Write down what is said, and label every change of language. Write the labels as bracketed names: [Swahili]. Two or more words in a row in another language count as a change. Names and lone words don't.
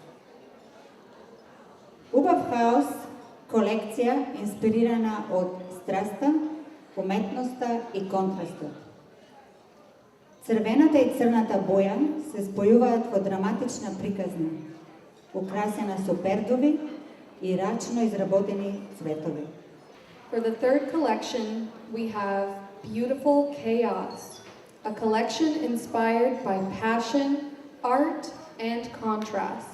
[Macedonian] Убав хаос колекција инспирирана од страста, уметноста и контрастот. Црвената и црната боја се спојуваат во драматична приказна, украсена со пердови и рачно изработени цветови. [English] For the third collection, we have Beautiful Chaos, a collection inspired by passion, art, and contrast.